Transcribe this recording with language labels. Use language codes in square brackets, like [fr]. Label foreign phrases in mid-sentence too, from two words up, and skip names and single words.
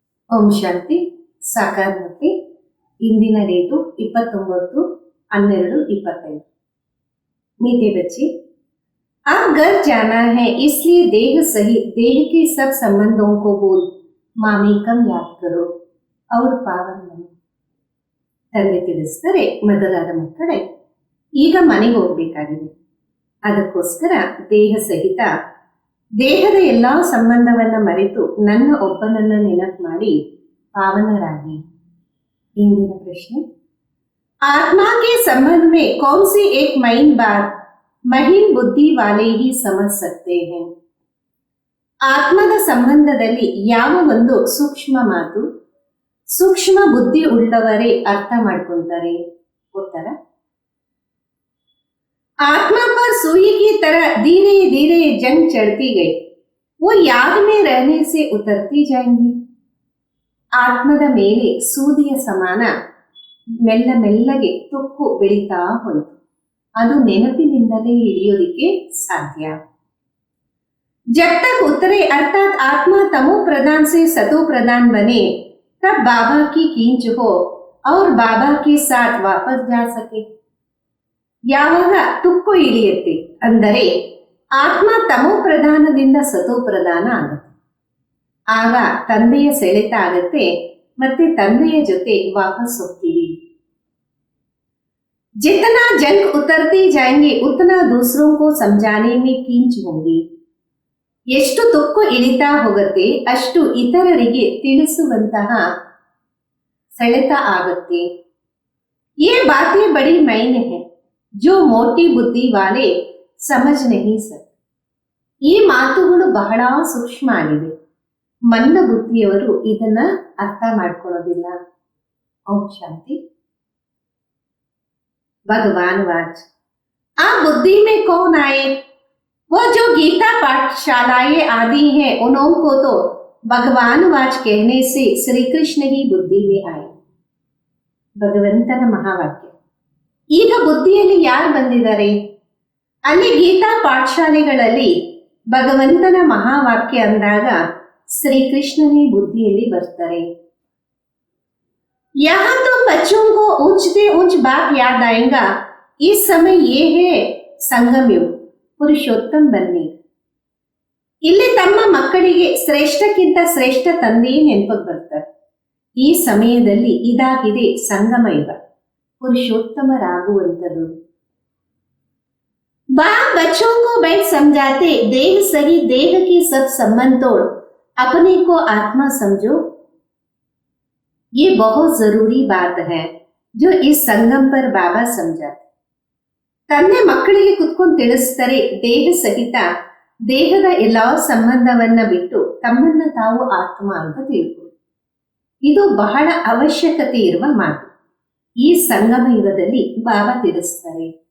[kn] ಓಂ ಶಾಂತಿ ಸಾಕಾರಮೂರ್ತಿ. ಇಂದಿನ ಡೇಟು 29/12/25. [hi] मीठे बच्चे, अब घर जाना है इसलिए देह सहित देह के सब संबंधों को बोल मामेकम याद करो और पावन बनो. [kn] ತಂದೆ ತಿಳಿಸ್ತಾರೆ, ಮೊದಲಾದ ಮಕ್ಕಳೇ, ಈಗ ಮನೆಗೆ ಹೋಗ್ಬೇಕಾಗಿದೆ. ಅದಕ್ಕೋಸ್ಕರ ದೇಹ ಸಹಿತ ದೇಹದ ಎಲ್ಲಾ ಸಂಬಂಧವನ್ನ ಮರೆತು ನನ್ನ ಒಬ್ಬನನ್ನ ನೆನಪು ಮಾಡಿ ಪಾವನರಾಗಿ. ಇಂದಿನ ಪ್ರಶ್ನೆ, [hi] आत्मा के संबंध में कौन सी एक महीन बात महीन बुद्धि वाले ही समझ सकते हैं? [kn] ಆತ್ಮದ ಸಂಬಂಧದಲ್ಲಿ ಯಾವ ಒಂದು ಸೂಕ್ಷ್ಮ ಮಾತು ಸೂಕ್ಷ್ಮ ಬುದ್ಧಿ ಉಳ್ಳವರೇ ಅರ್ಥ ಮಾಡ್ಕೊಂತಾರೆ? ಉತ್ತರ, [hi] आत्मा पर सुई की तरह धीरे धीरे जंग चढ़ती गई, वो याद में रहने से उतरती जाएंगी. [kn] ಆತ್ಮದ ಮೇಲೆ ಸೂದಿಯ ಸಮಾನ ಮೆಲ್ಲ ಮೆಲ್ಲಗೆ ತುಕ್ಕು ಬೆಳೀತಾ ಹೋಯಿತು. ಅದು ನೆನಪಿನಿಂದಲೇ ಇಳಿಯೋದಿಕ್ಕೆ ಸಾಧ್ಯ. [hi] जब तक उतरे अर्थात आत्मा तमो प्रधान से सतो प्रधान बने, तब बाबा की खींच हो और बाबा के साथ वापस जा सके. [kn] ಯಾವಾಗ ತುಕ್ಕು ಇಳಿಯುತ್ತೆ ಅಂದರೆ ಆತ್ಮ ತಮೋ ಪ್ರಧಾನದಿಂದ ಸತೋ ಪ್ರಧಾನ ಆಗುತ್ತೆ. ಆಗ ತಂದೆಯ ಸೆಳೆತ ಆಗತ್ತೆ, ಮತ್ತೆ ತಂದೆಯ ಜೊತೆ ವಾಪಸ್ ಹೋಗ್ತೀವಿ. [hi] जितना जंग उतरते जाएंगे उतना दूसरों को समझाने में खींच होगी. [kn] ಎಷ್ಟು ತುಕ್ಕು ಇಳಿತಾ ಹೋಗುತ್ತೆ ಅಷ್ಟು ಇತರರಿಗೆ ತಿಳಿಸುವಂತಹ ಸೆಳೆತ ಆಗುತ್ತೆ. [hi] ये बातें बड़ी मायने हैं जो मोटी बुद्धि वाले समझ नहीं सकते. [kn] ಈ ಮಾತುಗಳು ಬಹಳ ಸೂಕ್ಷ್ಮ ಆಗಿದೆ, ಮಂದ ಬುದ್ಧಿಯವರು ಇದನ್ನ ಅರ್ಥ ಮಾಡ್ಕೊಳ್ಳೋದಿಲ್ಲ. ಓಂ ಶಾಂತಿ. [hi] भगवान वाच, आप बुद्धि में कौन आए? वो जो गीता पाठशालाएं आदि हैं उन्हों को तो भगवान वाच कहने से श्री कृष्ण ही बुद्धि में आए. [kn] ಭಗವಂತನ ಮಹಾವಾಕ್ಯ. ಈಗ ಬುದ್ಧಿಯಲ್ಲಿ ಯಾರು ಬಂದಿದ್ದಾರೆ? ಅಲ್ಲಿ ಗೀತಾ ಪಾಠಶಾಲೆಗಳಲ್ಲಿ ಭಗವಂತನ ಮಹಾವಾಕ್ಯ ಅಂದಾಗ ಶ್ರೀಕೃಷ್ಣನೇ ಬುದ್ಧಿಯಲ್ಲಿ ಬರ್ತಾರೆ. [hi] यहाँ तो बच्चों को ऊंचते ऊंच बात याद आएगा. इस समय ये है संगम युग, पुरुषोत्तम बनने. [kn] ಇಲ್ಲಿ ತಮ್ಮ ಮಕ್ಕಳಿಗೆ ಶ್ರೇಷ್ಠಕ್ಕಿಂತ ಶ್ರೇಷ್ಠ ತಂದೆಯೇ ನೆನಪಿಗೆ ಬರ್ತಾರೆ. ಈ ಸಮಯದಲ್ಲಿ ಇದಾಗಿದೆ ಸಂಗಮ ಯುಗ, ಪುರುಷೋತ್ತಮರಾಗುವಂಥದ್ದು. [hi] बाप बच्चों को बैठ समझाते, देह सही देह की सब संबंध तोड़ अपने को आत्मा समझो. ये बहुत जरूरी बात है जो इस संगम पर बाबा समझाते. [kn] ತಂದೆ ಮಕ್ಕಳಿಗೆ ಕುತ್ಕೊಂಡು ತಿಳಿಸ್ತಾರೆ, ದೇಹ ಸಹಿತ ದೇಹದ ಎಲ್ಲಾ ಸಂಬಂಧವನ್ನ ಬಿಟ್ಟು ತಮ್ಮನ್ನ ತಾವು ಆತ್ಮ ಅಂತ ತಿಳ್ಕೊಳ್ಳಿ. ಇದು ಬಹಳ ಅವಶ್ಯಕತೆ ಇರುವ ಮಾತು. ಈ ಸಂಗಮ ಯುಗದಲ್ಲಿ ಬಾಬಾ ತಿಳಿಸ್ತಾರೆ.